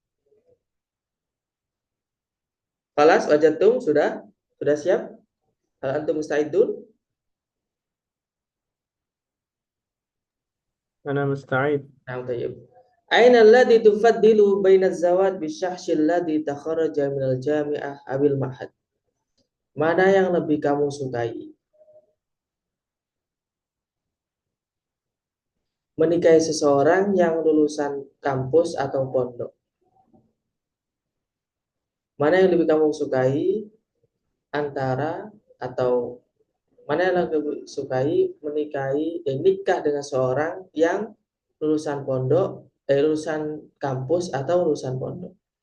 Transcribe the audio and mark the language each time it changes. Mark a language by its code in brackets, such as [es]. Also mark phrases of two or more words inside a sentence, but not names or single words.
[id] Falas wajatum sudah siap? [ar] هل أنتم مستعدون? أنا مستعد. Nah, طيب. أين الذي تفضل بين الزواج بشخص الذي تخرج من الجامعة أو المعهد? [id] Mana yang lebih kamu sukai? Menikahi seseorang yang lulusan kampus atau pondok? Mana yang lebih kamu sukai antara atau mana yang lebih sukai menikahi nikah dengan seorang yang lulusan pondok, lulusan kampus atau lulusan pondok?